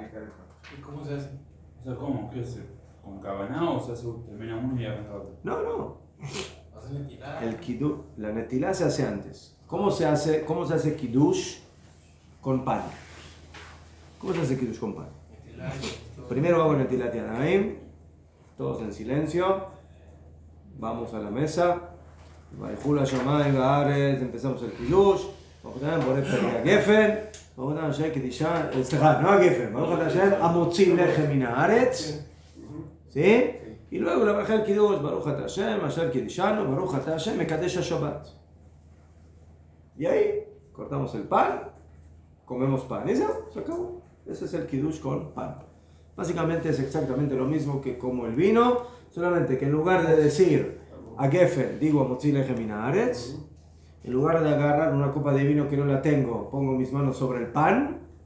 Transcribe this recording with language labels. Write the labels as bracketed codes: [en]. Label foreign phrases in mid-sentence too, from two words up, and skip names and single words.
[es] ¿Y cómo se hace? O sea, ¿cómo? ¿Qué hace? ¿Con cabaná o se hace, termina uno y arranca otro? No. El Kiddush, la netilá se hace antes. ¿Cómo se hace Kiddush con pan? ¿Cómo se hace Kiddush con pan? Primero hago [he] נטילת ידיים, [es] todos en silencio, vamos a la mesa, [he] ויכולו השמים והארץ, [es] empezamos el Kiddush, [he] ברוך השם בורא פרי הגפן, ברוך השם קדשנו, לא הגפן, ברוך השם המוציא לחם מן הארץ, [es] ¿sí? Y luego la braja del Kiddush, [he] ברוך השם אשר קדשנו, ברוך השם מקדש השבת. [es] Y ahí cortamos el pan, comemos pan, y ya, se acabó. Ese es el Kiddush con pan. Básicamente es exactamente lo mismo que como el vino, solamente que en lugar de decir a Gefen, digo a [he] מוציא לחם מן הארץ, [es] en lugar de agarrar una copa de vino que no la tengo, pongo mis manos sobre el pan.